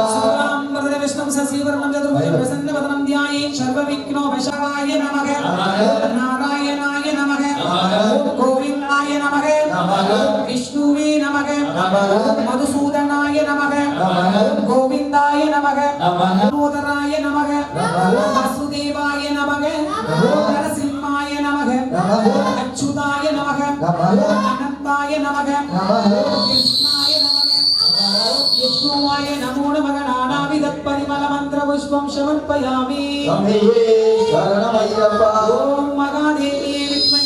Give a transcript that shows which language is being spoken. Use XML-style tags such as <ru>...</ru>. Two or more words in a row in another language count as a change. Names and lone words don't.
<sa>शुक्लांबरधर विष्णुं शशिवर्णं चतुर्भुजं प्रसन्नवदनं ध्यायेत् सर्वविघ्नोपशान्तये नमः नारायणाय नमः ओम गोविन्दाय नमः ओम विष्णुवे नमः ओम मधुसूदनाय नमः ओम गोविन्दाय नमः ओम नमोदराय नमः ओम वासुदेवाय नमः ओम नरसिंह अच्युताय नमः अनन्ताय नमः कृष्णाय नमः विष्णवे नमो नमः नानाविध परिमल मन्त्र पुष्पं समर्पयामि ॐ महादेवी विद्महे</sa>